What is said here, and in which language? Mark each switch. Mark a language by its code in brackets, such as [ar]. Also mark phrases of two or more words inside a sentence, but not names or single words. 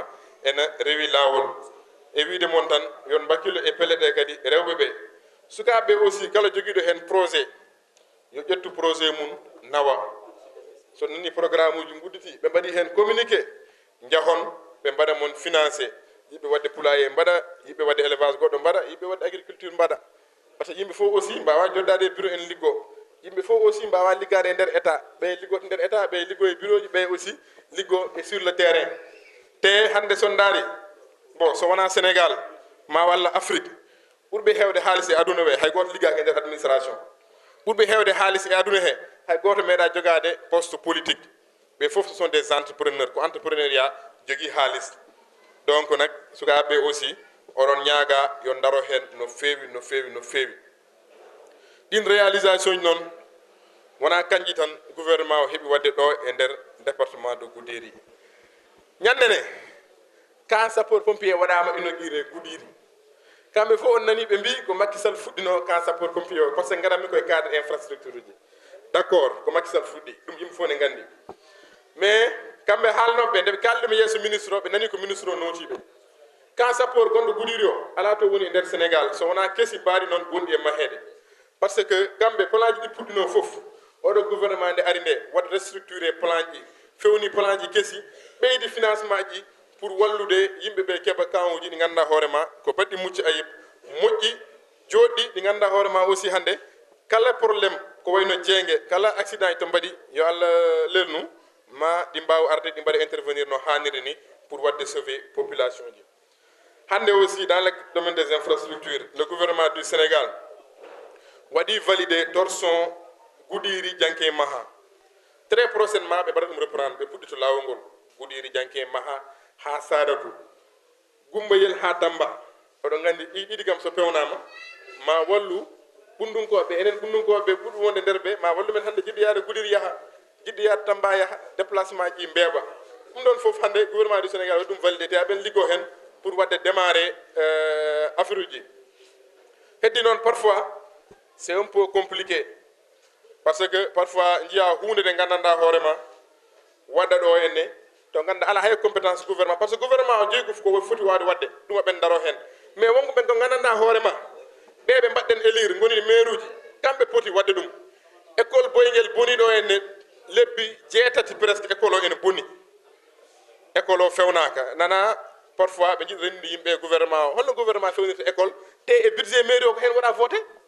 [ff] ene rewi lawol e wiide moon tan yon bakkilo e pelle ɗe kadi rewɓeɓe sukaɓeɓe aussi kala joguiɗo hen projet yo ƴettu projet mum nawa so nani programme uji gudditi ɓe mbaɗi hen communiqué jahon ɓe mbaɗa mon financé yiɓe wadde poulailler mbaɗa yiɓe wadde élevage goɗɗo mbaɗa yiɓe wadde agriculture mbaɗa [fr] par ce que [ff] yimɓe fof aussi mbawa joddade e bureau en liggo yimɓe fof aussi mbawa liggade e nder état ɓe liggo nder état ɓe liggo e bureau ji ɓe aussi liggo e [fr] sur le terrain [ff] te hande sondari bon so wona Sénégal ma walla Afrique ɓurɓe hewde haalis e aduna ɓe hay goto liggaki e nder administration ɓurɓe hewde haalis e aduna he hay goto meeɗa jogade [fr] poste politique [ff] ɓe foof [fr] ce sont des entrepreneurs [ff] ko entrepreneuriat jogui haalis donc nak sukaɓe aussi oɗon ñaaga yo daro hen no fewi no fewi no fewi ɗin réalisation ji noon wona kanƴi tan gouvernement o heeɓi wadde ɗo e nder [fr] département de [ff] Goudiri ñandene [fr] camp sapeur pompier [ff] waɗama inauguré Goudiri kamɓe fof on nani ɓe mbi ko Macky Sall fuɗɗino [fr] camp sapeur pompier [ff] o [fr] par ce que [ff] garatmi koye [fr] cadre infrastructure [ff] uji [fr] d' accord [ff] ko Macky Sall fuɗɗi ɗum yimɓe fof ne gandi mais kamɓe haalnoɓe nde ɓe kalɗimi yeeso ministre o ɓe nani ko ministre o nootiɓe kan sappoor gonɗo Goudiry o ala to woni e nder sénégal so wona kesi mbaɗi noon gonɗi e mahede [fr] par ce que [ff] kamɓe plan ji ɗi puɗɗino fof oɗo gouvernement nde ari nde waɗa restructuré plan ji fewni plan ji kesi ɓeydi financement ji pour wallude yimɓe ɓe keɓa kawuji ɗi ganduɗa hoorema ko baɗɗi mucci ayib moƴƴi joɗɗi ɗi ganduɗa hoorema aussi hannde kala probléme ko wayno jeenge kala accident to mbaɗi yo allah lelnu ma ɗi mbawa arde ɗi mbaɗa intervenir no hanniri ni pour wadde sauver population ji hannde aussi [fr] dans le domaine des infrastructures le gouvernement du Sénégal [ff] waɗi validé torsion Goudiry Dianké Maha [fr] très prochainement [ff] ɓe mbaɗa ɗum reprendre ɓe puɗɗi to lawol ngol Goudiry Dianké Maha ha Sadatu Gumbayel ha Tamba oɗon gandi ɗiɗi kam so pewnama ma wallu ɓundunkoɓe enen ɓundunkoɓe ɓuuri wonde nder ɓe ma wallu men hannde jiɗɗo yaade Goudiry yaha jiɗɗo yaade Tamba yaha déplacement ji mbeeɓa ɗum ɗon foof hannde [fr] gouvernement du Sénégal [ff] waɗi ɗum validé te aɓen liggo hen pour wadde démarrer affaire uji heddi noon [fr] parfois c'est un peu compliqué parce que [ff] parfois jiya hunde nde gandanɗa hoorema waɗa ɗo henne to ganda ala hay compétence gouvernement [fr] par ce que [ff] gouvernement o jeeyi ko foti wawde wadde ɗum ɓen daro hen mais wonko ɓen ko gandanɗa hoorema ɓeɓe mbaɗɗen élire goni maire uji kamɓe poti wadde ɗum école boyguel boni ɗo henne lebbi 6 presque école o ene bonni école o fewnaka nana parfois ɓe jiɗi renndi yimɓe gouvernement o holno gouvernement fewnirta école te e [fr] budget mairie [ff] o ko hen waɗa voté